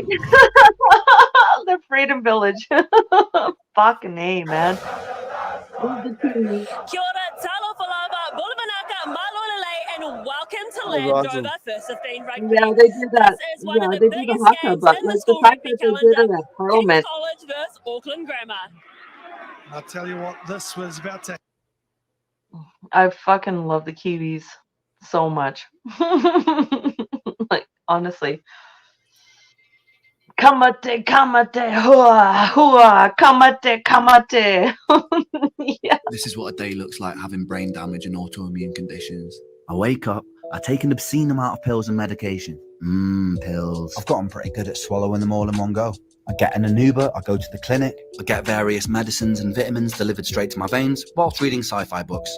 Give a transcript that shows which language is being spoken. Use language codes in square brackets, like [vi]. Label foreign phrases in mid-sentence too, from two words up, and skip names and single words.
[en] The Freedom Village. Fucking A, man. [mi] Kia ora, talo [en] Land awesome. Rover for 15 rugby. Yeah, they did that. This is one Yeah, of the they did the biggest haka, games but in the like the school fact rugby that they did calendar. it at King's Parliament. College versus Auckland Grammar. I'll tell you what, this was about to. I fucking love the Kiwis so much. Like, honestly. [mi] Kamate, kamate, hua, hua, kamate, kamate. [en] Yeah. This is what a day looks like having brain damage and autoimmune conditions. I wake up, I take an obscene amount of pills and medication. Pills. I've gotten pretty good at swallowing them all in one go. I get in an Uber, I go to the clinic, I get various medicines and vitamins delivered straight to my veins whilst reading sci-fi books.